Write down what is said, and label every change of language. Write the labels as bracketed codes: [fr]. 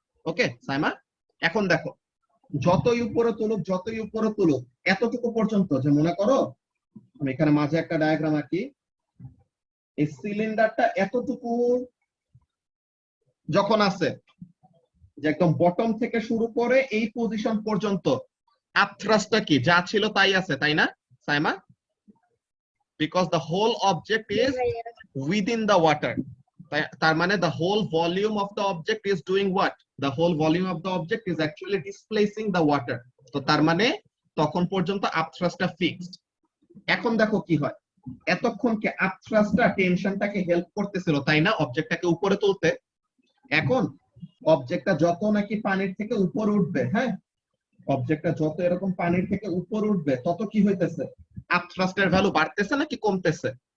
[bn] ওকে সাইমা, এখন দেখো যতই উপরে তুলুক এতটুকু পর্যন্ত, যে মনে করো আমি এখানে মাঝে একটা ডায়াগ্রাম আঁকি, এই সিলিন্ডারটা এতটুকু যখন আছে, যে একদম বটম থেকে শুরু করে এই পজিশন পর্যন্ত আপথ্রাস্টটা কি যা ছিল তাই আছে, তাই না Saima? [en] because the whole object is within the water, [bn] তার মানে [en] the whole volume of the object is doing what? The whole volume of the object is actually displacing the water. [bn] তো তার মানে তখন পর্যন্ত আপথ্রাস্টটা ফিক্সড। এখন দেখো কি হয়, এতক্ষণ কি আপথ্রাস্টটা টেনশনটাকে হেল্প করতেছিল, তাই না, অবজেক্টটাকে উপরে তুলতে। এখন অবজেক্টটা যত নাকি পানির থেকে উপরে উঠবে, হ্যাঁ, অবজেক্টটা যত এরকম পানির থেকে উপরে উঠবে তত কি হইতেছে, আপথ্রাস্টের ভ্যালু বাড়তেছে নাকি কমতেছে?